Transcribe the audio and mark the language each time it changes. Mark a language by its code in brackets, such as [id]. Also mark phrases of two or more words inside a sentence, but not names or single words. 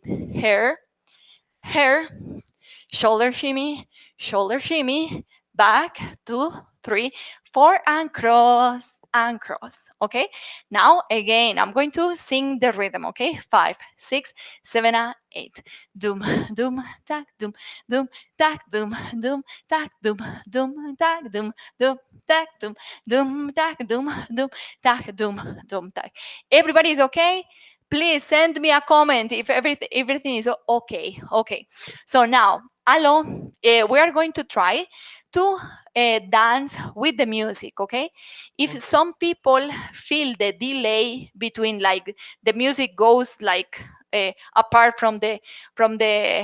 [en] Hair, hair, shoulder shimmy, back, 2, 3, 4, and cross, and cross. Okay, now again, I'm going to sing the rhythm. Okay, 5, 6, 7, and 8. Doom, doom, tack, doom, doom, tack, doom, doom, tack, doom, doom, tack, doom, doom, tack, doom, tack, doom, tack, doom, tack. Everybody is okay? Please send me a comment if everything is okay. Okay. So now, hello, we are going to try to dance with the music. Okay, if Okay. some people feel the delay between, like, the music goes like apart from the